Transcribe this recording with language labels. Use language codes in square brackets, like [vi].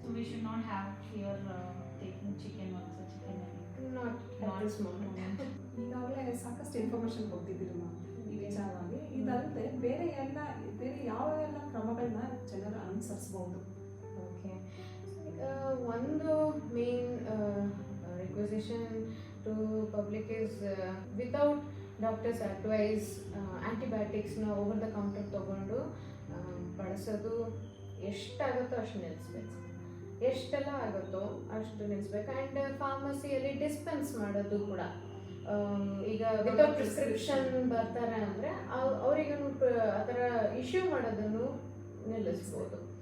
[en] So we should not have fear taking chicken also, chicken egg. Not at this moment. [kn] ಈಗಾಗಲೇ ಸಾಕಷ್ಟು information ಕೊಟ್ಟಿದ್ದೀರಿ ma'am ಈ ವಿಚಾರವಾಗಿ. ಇದಲ್ಲದೆ ಬೇರೆ ಯಾವ ಎಲ್ಲ ಕ್ರಮಗಳನ್ನ ಜನರು ಅನುಸರಿಸಬಹುದು? [en] Okay. One main requisition to public is without doctor's advice, antibiotics na over the counter [kn] ತಗೊಂಡು ಬಳಸೋದು ಎಷ್ಟಾಗುತ್ತೋ ಅಷ್ಟು ನಿಲ್ಲಿಸ್ಬೇಕು. ಎಷ್ಟೆಲ್ಲ ಆಗುತ್ತೋ ಅಷ್ಟು ನಿಲ್ಲಿಸ್ಬೇಕು. ಆ್ಯಂಡ್ ಫಾರ್ಮಸಿಯಲ್ಲಿ ಡಿಸ್ಪೆನ್ಸ್ ಮಾಡೋದು ಕೂಡ ಈಗ [en] without prescription [kn] ಬರ್ತಾರೆ ಅಂದರೆ ಅವರಿಗೆ ಆ ಥರ ಇಶ್ಯೂ ಮಾಡೋದನ್ನು ನಿಲ್ಲಿಸ್ಬೋದು.